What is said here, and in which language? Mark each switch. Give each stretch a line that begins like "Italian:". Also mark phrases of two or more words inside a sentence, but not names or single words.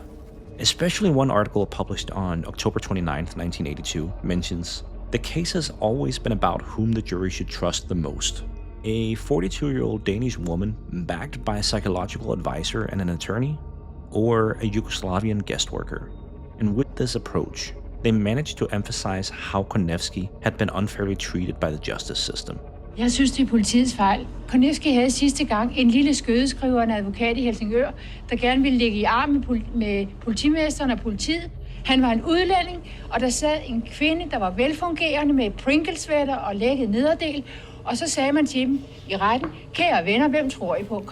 English: Especially one article published on October 29, 1982 mentions, "The case has always been about whom the jury should trust the most. A 42-year-old Danish woman backed by a psychological advisor and an attorney, or a Yugoslavian guest worker." And with this approach, they managed to emphasize how Conevski had been unfairly treated by the justice system.
Danish: Jeg synes, det er politiets fejl. Conevski havde sidste gang en lille skødeskriver, en advokat i Helsingør, der gerne ville ligge i arm med politimesteren og politiet. Han var en udlænding, og der sad en kvinde, der var velfungerende med Pringles-sweater og lækket nederdel. Og så sagde man til dem i retten, "Kære venner, hvem tror I på?"